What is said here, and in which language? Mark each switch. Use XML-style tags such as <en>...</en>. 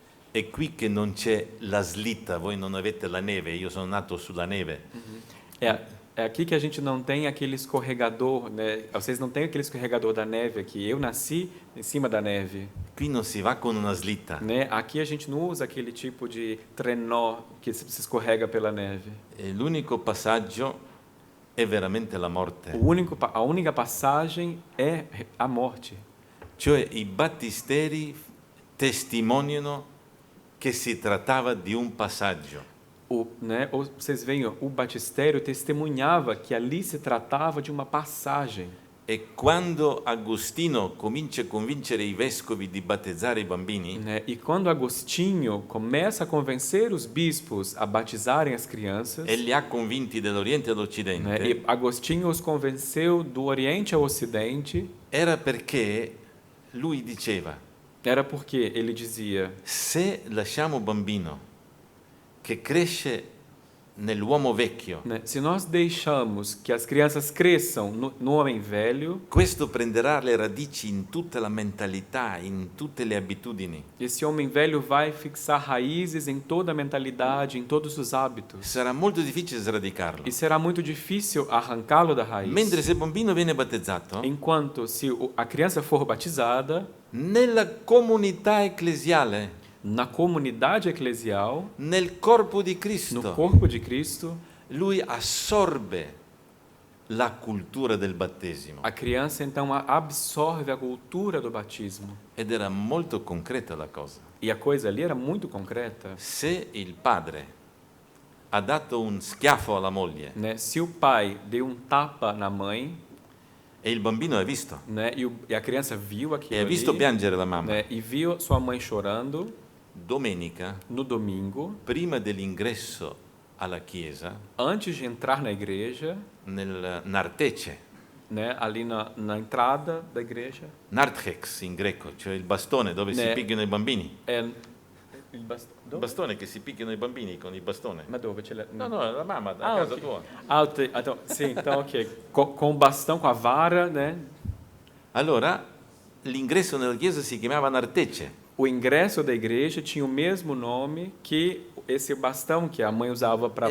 <it>È qui che non c'è la slitta, voi non avete la neve, io sono nato sulla neve.</it> <pt>É É aqui que a gente não tem aquele escorregador, né? Vocês não têm aquele escorregador da neve aqui. Eu nasci em cima da neve,</pt> <it>Qui non si va con una slitta.</it> <pt>né? Aqui a gente não usa aquele tipo de trenó que se escorrega pela neve.</pt> <it>E l'unico passaggio è veramente la morte.</it> <pt>A única passagem é a morte.</pt> <it>Cioè i battisteri testimoniano che si trattava di un passaggio.</it> <pt>Vocês veem, o batistério testemunhava que ali se tratava de uma passagem.</pt> <it>E quando Agostino comincia a convincere i vescovi di battezzare i bambini,</it> <pt>Né? E quando Agostinho começa a convencer os bispos a batizarem as crianças,</pt> <it>e li ha convinti dall'Oriente</it> <pt>né?</pt> <it>all'Occidente,</it> <pt>E Agostinho os convenceu do Oriente ao Ocidente,</pt> <it>era perché lui diceva:</it> <pt>era porque ele dizia:</pt> <it>se lasciamo un bambino che cresce nell'uomo vecchio,</it> <pt>né? Se nós deixamos que as crianças cresçam no homem velho,</pt> <it>questo prenderà le radici in tutta la mentalità, in tutte le abitudini.</it> <pt>esse homem velho vai fixar raízes em toda a mentalidade, em todos os hábitos.</pt> <it>Sarà molto difficile sradicarlo.</it> <pt>E será muito difícil arrancá-lo da raiz.</pt> <it>Mentre se il bambino viene battezzato,</it> <pt>Enquanto se a criança for batizada,</pt> <it>nella comunità ecclesiale,</it> <pt>na comunidade eclesial,</pt> <it>nel corpo di</it> <pt>no</pt> <it>Cristo,</it> <pt>corpo de Cristo,</pt> <it>lui assorbe la cultura del battesimo.</it> <pt>a criança então absorve a cultura do batismo.</pt> <it>Ed era molto concreta la cosa.</it> <pt>E a coisa ali era muito concreta.</pt> <it>Se il padre ha dato un schiaffo alla moglie</it> <pt>Né? Se o pai deu um tapa na mãe,</pt> <it>e il bambino ha visto,</it> <pt>né? E a criança viu</pt> <it>e</it> <pt>aquilo</pt> <it>ha visto</it> <pt>ali,</pt> <it>piangere la mamma,</it> <pt>né? E viu sua mãe chorando</pt> <it>domenica,</it> <pt>no domingo,</pt> <it>prima dell'ingresso alla chiesa,</it> <pt>antes de entrar na igreja,</pt> <it>nel nartece,</it> <pt>né? Ali na entrada da igreja,</pt> <it>narthex in greco, cioè il bastone dove si Ne- picchiano i bambini.</it> <pt>é</pt> <it>Il bastone che si picchiano i bambini con il bastone. Ma dove ce l'è? No, no, la mamma da Ah, casa ok. tua.</it> <pt>Então, sim, então, ok. Com o bastão, com a vara, né?</pt> <it>Allora, l'ingresso nella chiesa si chiamava nartece.</it> <pt>O ingresso da igreja tinha o mesmo nome que esse bastão que a mãe usava para</pt>